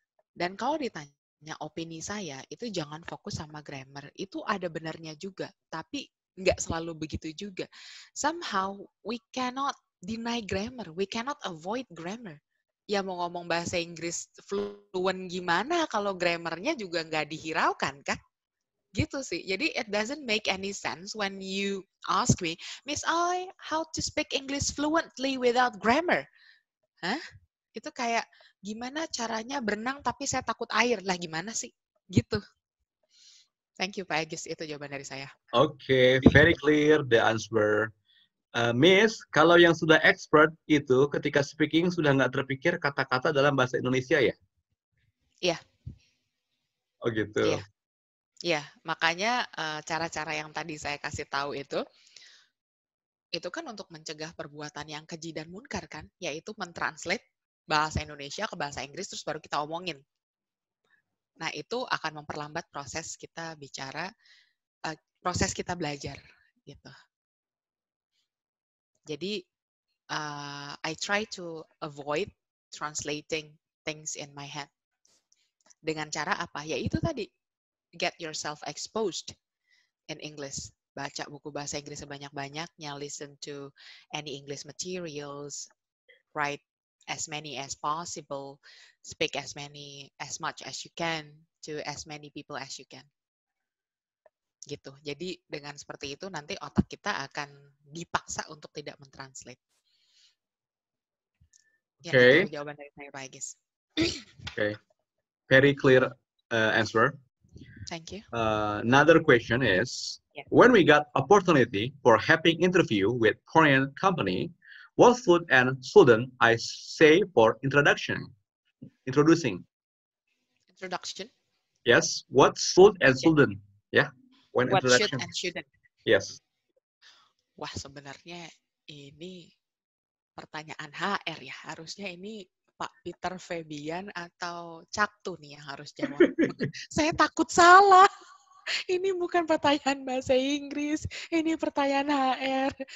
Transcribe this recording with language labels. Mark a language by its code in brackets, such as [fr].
[id] Dan kalau ditanya opini saya, itu jangan fokus sama grammar. Itu ada benarnya juga, tapi nggak selalu begitu juga. [en] Somehow we cannot deny grammar, we cannot avoid grammar. [id] Ya mau ngomong bahasa Inggris fluent gimana kalau grammarnya juga nggak dihiraukan kan? Gitu sih. [en] Jadi it doesn't make any sense when you ask me, Miss I, how to speak English fluently without grammar? [id] Hah? Itu kayak gimana caranya berenang tapi saya takut air lah, gimana sih? Gitu. [en] Thank you [id] Pak Egis, itu jawaban dari saya. [en] Okay, very clear the answer. [id] Miss, kalau yang sudah expert itu ketika speaking sudah nggak terpikir kata-kata dalam bahasa Indonesia ya? Iya. Oh gitu. Iya. Iya, makanya cara-cara yang tadi saya kasih tahu itu kan untuk mencegah perbuatan yang keji dan munkar kan, yaitu mentranslate bahasa Indonesia ke bahasa Inggris terus baru kita omongin. Nah, itu akan memperlambat proses kita bicara, proses kita belajar gitu. [en] Jadi, I try to avoid translating things in my head. [id] Dengan cara apa? Ya itu tadi, [en] get yourself exposed in English. [id] Baca buku bahasa Inggris sebanyak-banyaknya, [en] listen to any English materials, write as many as possible, speak as much as you can to as many people as you can. [id] Gitu. Jadi dengan seperti itu nanti otak kita akan dipaksa untuk tidak mentranslate. Ya, [en] Okay. [id] itu jawaban dari saya Pak Egis. [en] Okay. Very clear answer. Thank you. Another question is, when we got opportunity for having interview with Korean company, what should and shouldn't I say for introducing? Introduction. Yes. What should and shouldn't? Yeah. When What introduction. should and shouldn't? Yes. [id] Wah, sebenarnya ini pertanyaan HR ya. Harusnya ini Pak Peter Febian atau Caktu nih yang harus jawab. Saya takut salah. Ini bukan pertanyaan bahasa Inggris, ini pertanyaan HR.